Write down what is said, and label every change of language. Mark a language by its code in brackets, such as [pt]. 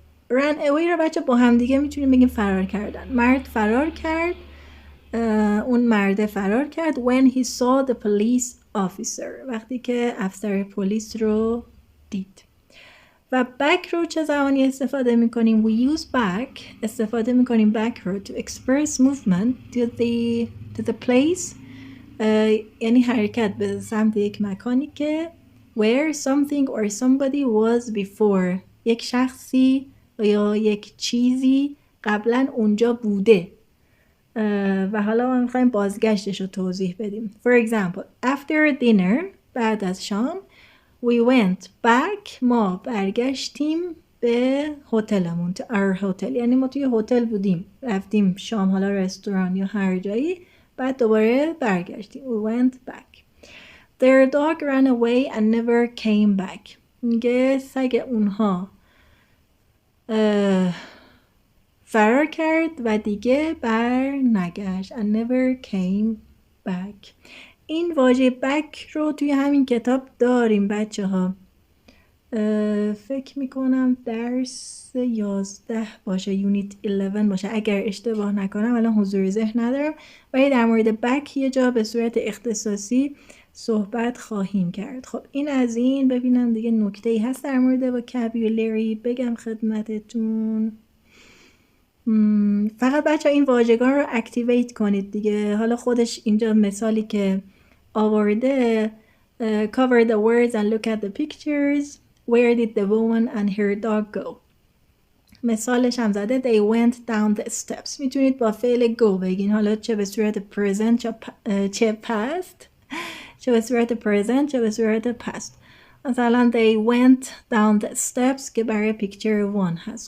[fa] ran away رو بچه با هم دیگه میتونیم بگیم فرار کردن. مرد فرار کرد. اون مرده فرار کرد [en] when he saw the police officer. [fa] وقتی که افسر پلیس رو دید. و back رو چه زمانی استفاده میکنیم؟ [en] we use back. [fa] استفاده میکنیم [en] back رو to express movement to the place. [fa] یعنی حرکت به سمت یک مکانی که [en] where something or somebody was before. [fa] یک شخصی یا یک چیزی قبلا اونجا بوده و حالا ما میخوایم بازگشتش رو توضیح بدیم. [en] For example, after dinner. [fa] بعد از شام. [en] We went back. [fa] ما برگشتیم به هتلمون. [en] to our hotel. [fa] یعنی ما توی هتل بودیم، رفتیم شام، حالا رستوران یا هر جایی، بعد دوباره برگشتیم. [en] We went back. Their dog ran away and never came back. [fa] میگه سگ اونها فرار کرد و دیگه بر نگشت. [en] and never came back. [fa] این واژه back رو توی همین کتاب داریم بچه ها. فکر میکنم درس 11 باشه، یونیت 11 باشه اگر اشتباه نکنم، الان حضور ذهن ندارم، ولی در مورد back یه جا به صورت اختصاصی صحبت خواهیم کرد. خب این از این. ببینم دیگه نکته‌ای هست در مورد vocabulary بگم خدمتتون. فقط بچه این واژگان رو اکتیویت کنید دیگه. حالا خودش اینجا مثالی که آورده [en] cover the words and look at the pictures. Where did the woman and her dog go? [fa] مثالش هم زده [en] they went down the steps. [fa] میتونید با فعل go بگین، حالا چه به صورت present چه past، چه به صورت present چه به صورت past. [en] مثلا they went down the steps که برای picture 1 هست.